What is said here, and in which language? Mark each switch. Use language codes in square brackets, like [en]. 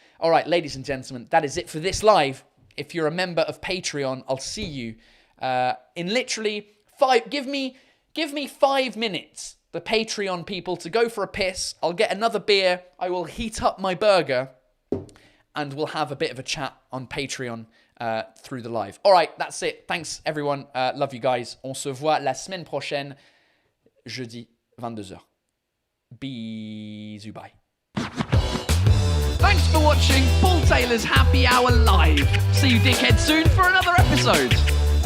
[en] All right, ladies and gentlemen, that is it for this live. If you're a member of Patreon, I'll see you in literally 5. Give me 5 minutes. The Patreon people to go for a piss. I'll get another beer. I will heat up my burger. And we'll have a bit of a chat on Patreon through the live. All right, that's it. Thanks, everyone. Love you guys. [fr] On se voit la semaine prochaine, jeudi, 22h. Bisous, bye. [en] Thanks for watching Paul Taylor's Happy Hour Live. See you dickhead soon for another episode.